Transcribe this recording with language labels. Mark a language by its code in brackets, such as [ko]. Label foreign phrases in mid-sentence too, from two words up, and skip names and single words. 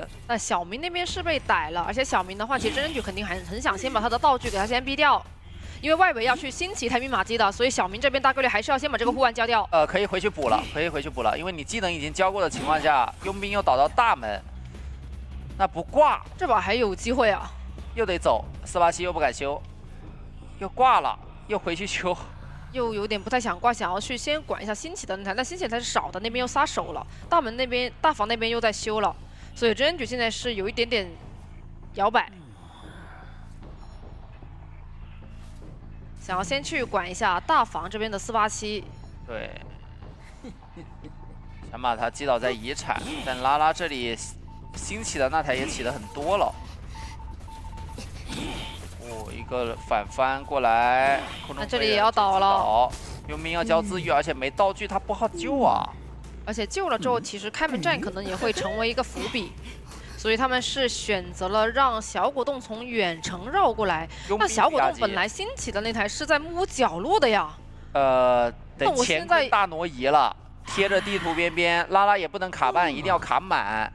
[zh] 那小明那邊是被逮了，而且小明的話，其實真人局肯定很想先把他的道具給他先逼掉，因為外圍要去新起一台密碼機的，所以小明這邊大概率還是要先把這個護腕交掉。可以回去補了，可以回去補了，因為你技能已經交過的情況下，傭兵又倒到大門，那不掛，這把還有機會啊，又得走，487又不敢修，又掛了，又回去修。又有點不太想掛，想要去先管一下新起的那台，但新起的台是少的，那邊又撒手了，大門那邊大房那邊又在修了，所以真人局現在是有一點點搖擺，想要先去管一下大房這邊的487。對，想把他擊倒在遺產，但拉拉這裡新起的那台也起得很多了。一個反翻過來，那這裡也要倒了。傭兵要交自愈，而且沒道具，他不好救啊。而且救了之後，其實開門戰可能也會成為一個伏筆，所以他們是選擇了讓小果凍從遠程繞過來。那小果凍本來新起的那台是在木屋角落的呀。得乾坤大挪移了，貼着地圖邊邊，拉拉也不能卡半，一定要卡滿。